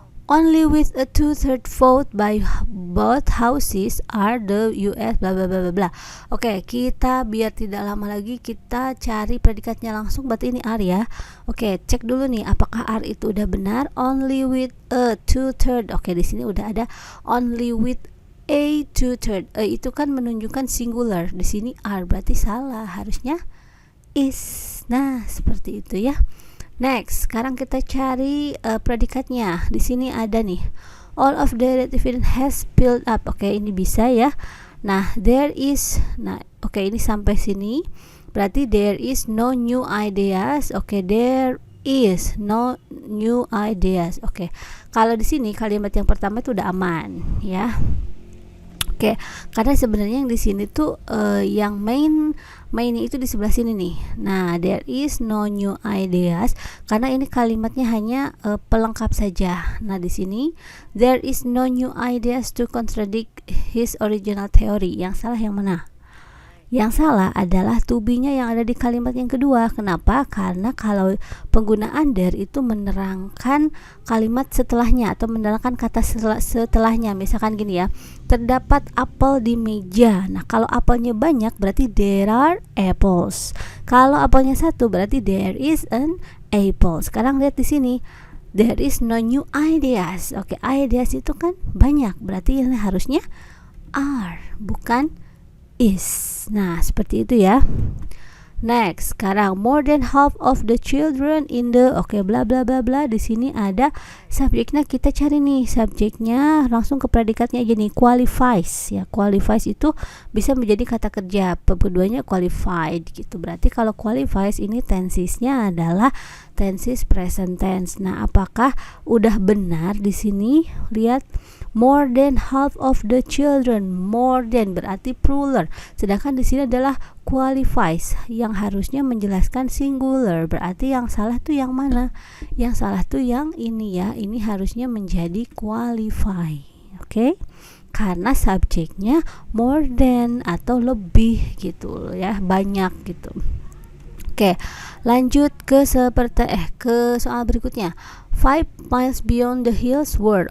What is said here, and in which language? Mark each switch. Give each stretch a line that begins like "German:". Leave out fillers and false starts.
English: Only with a 2/3 vote by both houses are the US bla bla bla bla.
Indonesian: Oke, kita biar tidak lama lagi kita cari predikatnya langsung, berarti ini are ya. Oke, cek dulu nih apakah are itu udah benar.
English: Only with a 2/3.
Indonesian: Oke, di sini udah ada
English: only with a 2/3.
Indonesian: Itu kan menunjukkan singular. Di sini are berarti salah. Harusnya is. Nah, seperti itu ya. Next, sekarang kita cari predikatnya. Di sini ada nih.
English: All of the evidence has built up.
Indonesian: Oke, ini bisa ya. Nah,
English: there is.
Indonesian: Nah, oke, ini sampai sini.
English: Berarti there is no new ideas. Oke, there is no new ideas.
Indonesian: Oke. Kalau di sini kalimat yang pertama itu udah aman, ya. Oke, karena sebenarnya yang di sini tuh yang main itu di sebelah sini nih. Nah,
English: there is no new ideas
Indonesian: karena ini kalimatnya hanya pelengkap saja.
English: Nah,
Indonesian: di sini
English: there is no new ideas to contradict his original theory.
Indonesian: Yang salah yang mana? Yang salah adalah to be-nya yang ada di kalimat yang kedua. Kenapa? Karena kalau penggunaan there itu menerangkan kalimat setelahnya atau menerangkan kata setelahnya. Misalkan gini ya, terdapat apel di meja. Nah, kalau apelnya banyak berarti
English: there are apples.
Indonesian: Kalau apelnya satu berarti
English: there is an apple.
Indonesian: Sekarang lihat di sini.
English: There is no new ideas. Oke, ideas
Indonesian: itu kan banyak. Berarti ini harusnya are, bukan is. Nah, seperti itu ya.
English: Next,
Indonesian: sekarang
English: more than half of the children in the bla bla bla bla.
Indonesian: Di sini ada subjeknya, kita cari nih subjeknya, langsung ke predikatnya aja nih, qualifies ya. Qualifies itu bisa menjadi kata kerja, keduanya qualified gitu. Berarti kalau qualifies ini tensesnya adalah tenses present tense. Nah, apakah udah benar di sini?
English: Lihat, more than half of the children. More than
Indonesian: berarti plural, sedangkan di sini adalah qualifies yang harusnya menjelaskan singular. Berarti yang salah tuh yang mana? Yang salah tuh yang ini ya. Ini harusnya menjadi qualify. Oke? Karena subjeknya
English: more than
Indonesian: atau lebih gitu ya, banyak gitu. Oke, lanjut ke soal berikutnya.
English: 5 miles beyond the hills were.